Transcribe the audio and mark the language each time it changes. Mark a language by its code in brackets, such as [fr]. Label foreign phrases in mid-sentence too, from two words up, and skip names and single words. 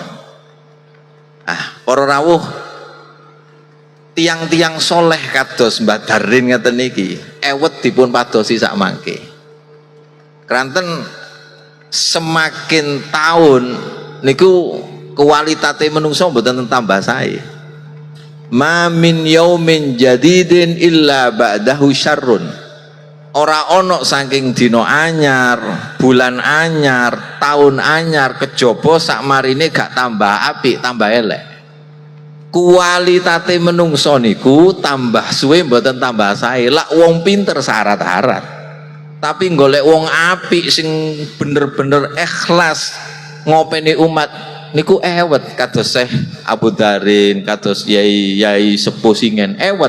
[jv] Para rawuh, tiang-tiang soleh kados Mbah Darin ngeten niki ewet dipun padosi sak mangke. Kranten semakin tahun niku kualitate menungso mboten tambah sae. [ar] ما من يوم جديد إلا بعده شر. [jv] Ora ono saking dina anyar, bulan anyar, tahun anyar kejaba sak marine gak tambah apik, tambah elek. Kualitate menungso niku tambah suwe mboten tambah sae. Lak wong pinter syarat-syarat, tapi golek wong apik sing bener-bener ikhlas ngopeni umat niku ewet kados Syekh Abu Darin, kados Yai Sepuh Singen ewet.